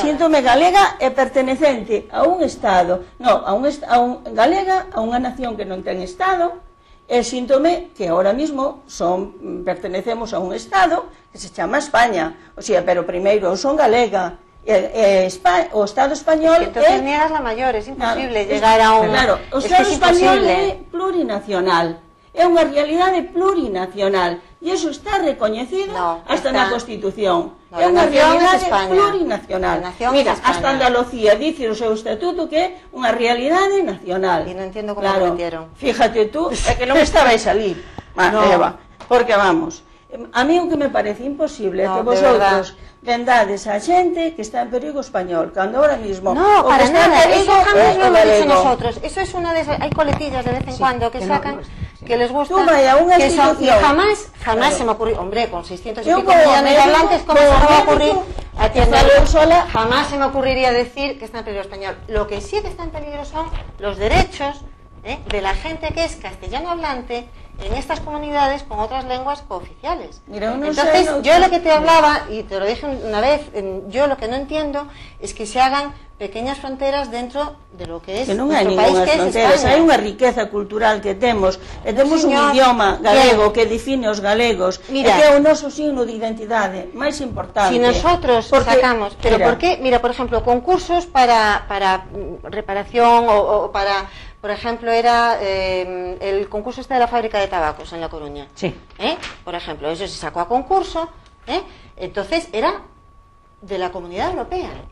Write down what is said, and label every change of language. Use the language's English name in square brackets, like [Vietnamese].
[Galician] Síntome galega e pertenecente a un Estado, galega, a unha nación que non ten Estado, e síntome que ahora mismo pertenecemos a un Estado que se chama España, o sea, pero primeiro son galega, o Estado español [Spanish] entonces niegas la mayor, es imposible llegar a un... [Galician] Claro, o Estado español é plurinacional, é unha realidade plurinacional, e iso está recoñecido hasta na Constitución. É unha realidade plurinacional. Mira, [Spanish] hasta Andalucía dice [Galician] o seu estatuto que é unha realidade nacional. E non entendo como lo metieron. [Spanish] Fíjate tú, [Galician] é que non estabais ali, Eva, porque vamos, a mí o que me parece imposible é que vosotros vendades a xente que está en perigo español, cando ahora mismo [Spanish] no, para nada, eso jamás lo hemos dicho nosotros. Eso es una de esas, hay coletillas de vez en cuando que sacan que les gusta, que son, y jamás se me ocurrió, hombre, con 600 y pico millones de hablantes, ¿cómo se me va a ocurrir atienderlo sola? Jamás se me ocurriría decir que está en peligro español. Lo que sí que está en peligro son los derechos de la gente que es castellano hablante en estas comunidades con otras lenguas cooficiales. Entonces, yo lo que te hablaba, y te lo dije una vez, yo lo que no entiendo es que se hagan pequeñas fronteras dentro de lo que es nuestro país, que es España. [Galician] Hai unha riqueza cultural que temos, e temos un idioma galego que define os galegos, e que é o noso signo de identidade máis importante. [Spanish] Si nosotros sacamos, pero ¿por qué? Mira, por ejemplo, concursos para reparación o para... Por ejemplo, era el concurso de la fábrica de tabacos en La Coruña. Sí. Por ejemplo, eso se sacó a concurso, entonces era de la Comunidad Europea.